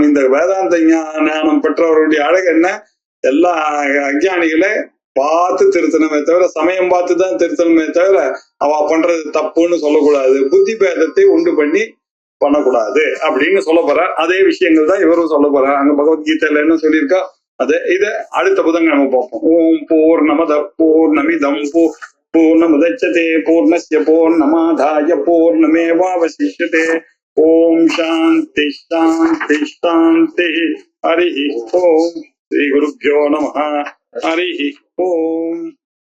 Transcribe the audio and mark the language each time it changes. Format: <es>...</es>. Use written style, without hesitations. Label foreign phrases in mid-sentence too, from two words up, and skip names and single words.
<ta>இந்த வேதாந்த ஞானம் பெற்றவருடைய அழகு என்ன, எல்லா அஞ்ஞானிகளை பார்த்து திருத்தணுமே தவிர சமயம் பார்த்துதான் திருத்தணுமே தவிர அவ பண்றது தப்புன்னு சொல்லக்கூடாது, புத்தி பேதத்தை உண்டு பண்ணி பண்ணக்கூடாது அப்படின்னு சொல்ல போறார். அதே விஷயங்கள் தான் இவரும் சொல்ல போறார். அங்க பகவத்கீதையில என்ன சொல்லியிருக்கா அது இத அடுத்த புதங்க நம்ம பார்ப்போம்.</ta> <sa>ओम् पूर्णमद पूर्णमिदम् पूर्णमुदच्यते पूर्णस्य पूर्णमादाय पूर्णमेवावशिष्यते. ओम् शान्ति शान्ति शान्ति. हरि ओम्। श्री गुरुभ्यो नमः. हरि ओम्.</sa>